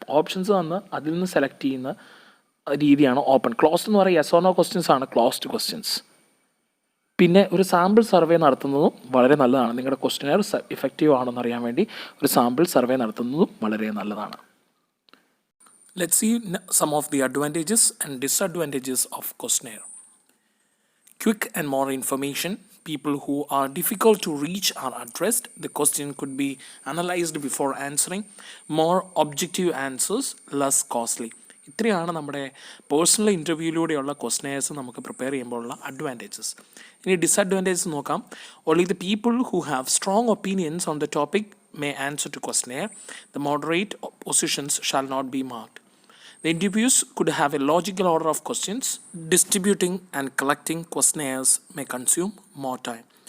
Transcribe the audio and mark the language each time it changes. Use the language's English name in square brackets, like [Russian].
[Malayalam] Options തന്ന് അതിൽ നിന്ന് സെലക്ട് ചെയ്യുന്ന രീതിയാണ് ഓപ്പൺ. ക്ലോസ്ഡ് എന്ന് പറയുക യെസ് ഓർ നോ ക്വസ്റ്റ്യൻസ് ആണ് ക്ലോസ്ഡ് ക്വസ്റ്റ്യൻസ്. പിന്നെ ഒരു സാമ്പിൾ സർവേ നടത്തുന്നതും വളരെ നല്ലതാണ്. നിങ്ങളുടെ ക്വസ്റ്റ്യനെയർ ഇഫക്റ്റീവ് ആണെന്ന് അറിയാൻ വേണ്ടി ഒരു സാമ്പിൾ സർവേ നടത്തുന്നതും വളരെ നല്ലതാണ്. [English] Let's see some of the advantages and disadvantages of questionnaire. Quick and more information. People who are difficult to reach are addressed. The question could be analyzed before answering. More objective answers, less costly. [Malayalam] ഇത്രയാണ് നമ്മുടെ personal ഇൻ്റർവ്യൂയിലൂടെയുള്ള ക്വസ്റ്റ്യനെയർസ് നമുക്ക് prepare ചെയ്യുമ്പോഴുള്ള advantages. ഇനി disadvantages നോക്കാം. [English] Only the people who have strong opinions on the topic may answer to questionnaire. The moderate positions shall not be marked. The interviews could have a logical order of questions. Distributing and collecting questionnaires may consume more time.